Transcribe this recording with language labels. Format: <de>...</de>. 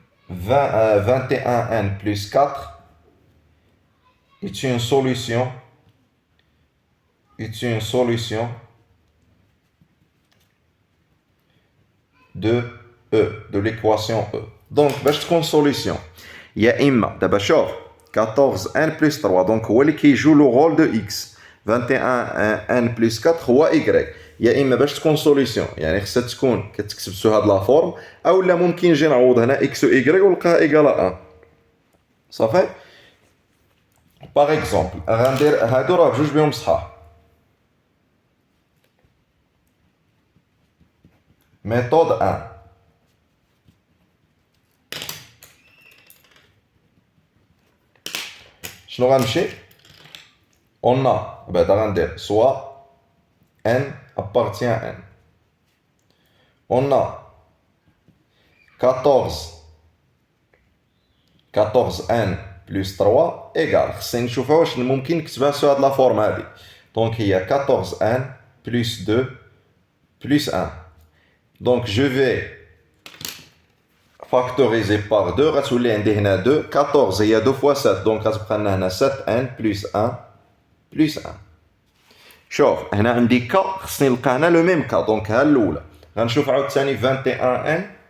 <fr>21n plus 4 est une solution de E, de l'équation E.</fr> <ar>Donc, باش تكون solution يا إما دابا شوف 14n plus 3 donc هو اللي كيجو لو رول دو X.</ar> <fr>21n plus 4 هو Y.</fr> <ar>يا اما باش تكون سوليسيون يعني خصها تكون كتكتب سو هاد لا فورم او لا ممكن نجي نعوض هنا اكس و ايكغيك ونلقاها ايكالا 1 صافي. باغ اكزومبل غندير هادو راه بجوج بهم صحاح. ميثود 1 شنو غنمشي on a بعدا غندير soit n appartient à n. On a 14n plus 3 égale خصني نشوفها واش ممكن نكتبها سو هاد لا فورم هادي. دونك هي 14n plus 2 plus 1.</ar> <fr>Donc je vais factoriser par 2 غتولي عندي هنا 2.</fr> <ar>14 هي 2 fois 7 دونك غتبقى لنا هنا 7n plus 1 plus 1. شوف هنا عندي ك خصني نلقى هنا لو ميم ك دونك ها الاولى غنشوف عاوتاني 21n</ar>